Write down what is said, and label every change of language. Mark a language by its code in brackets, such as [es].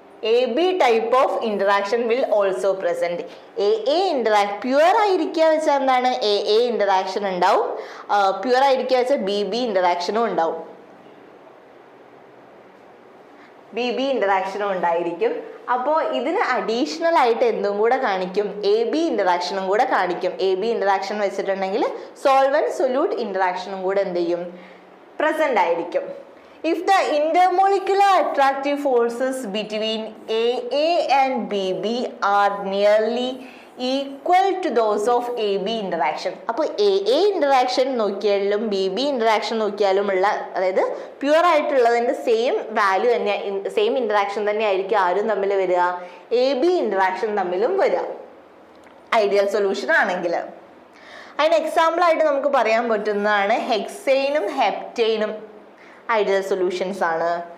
[en] AB type of interaction will also present. [ml] Pure ആയിരിക്കുക വെച്ചാൽ എന്താണ്? A interaction ഉണ്ടാവും. പ്യുവർ ആയിരിക്കുക വെച്ചാൽ BB ഇൻ്ററാക്ഷനും ഉണ്ടാവും. BB ഇൻ്ററാക്ഷനും ഉണ്ടായിരിക്കും. അപ്പോൾ ഇതിന് അഡീഷണൽ ആയിട്ട് എന്തും കൂടെ കാണിക്കും, AB ഇൻ്ററാക്ഷനും കൂടെ കാണിക്കും. AB ഇൻ്ററാക്ഷൻ വെച്ചിട്ടുണ്ടെങ്കിൽ സോൾവെന്റ് സൊല്യൂട്ട് ഇൻ്ററാക്ഷനും കൂടെ എന്ത് ചെയ്യും, പ്രസന്റ് ആയിരിക്കും. [en] If the intermolecular attractive forces between AA and BB are nearly equal to those of AB interaction. [ml] അപ്പോൾ AA interaction നോക്കിയാലും BB interaction നോക്കിയാലും ഉള്ള, അതായത് പ്യുവർ ആയിട്ടുള്ളതിൻ്റെ സെയിം വാല്യൂ തന്നെ, സെയിം ഇൻറ്ററാക്ഷൻ തന്നെ ആയിരിക്കും ആരും തമ്മിൽ വരിക, AB interaction തമ്മിലും വരിക ഐഡിയൽ സൊല്യൂഷൻ ആണെങ്കിൽ. അതിന് എക്സാമ്പിൾ ആയിട്ട് നമുക്ക് പറയാൻ പറ്റുന്നതാണ് ഹെക്സൈനും ഹെപ്റ്റൈനും ഐഡിയൽ സൊല്യൂഷൻസ് ആണ്.